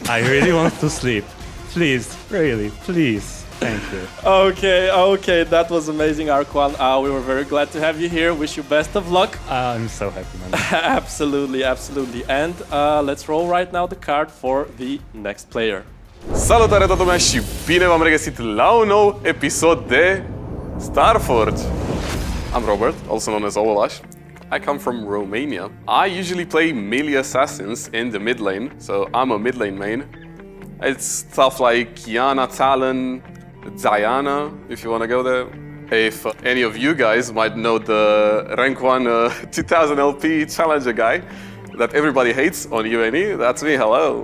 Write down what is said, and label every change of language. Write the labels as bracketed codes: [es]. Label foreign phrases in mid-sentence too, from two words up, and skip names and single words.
[en] I really want to sleep. Please, really, please. Thank you. Okay, that was amazing, Arkan. We were very glad to have you here. Wish you best of luck. I'm so happy, man. Absolutely. And let's roll right now the card for the next player. [ro] Salutare toată lumea și bine v-am regăsit la un nou episod de StarForge. [en] I'm Robert, also known as Ovalash. I come from Romania. I usually play melee assassins in the mid lane, so I'm a mid lane main. It's stuff like Kiana, Talon, Diana, if you want to go there. If any of you guys might know the rank 1 2000 LP challenger guy that everybody hates on UNE, that's me, hello.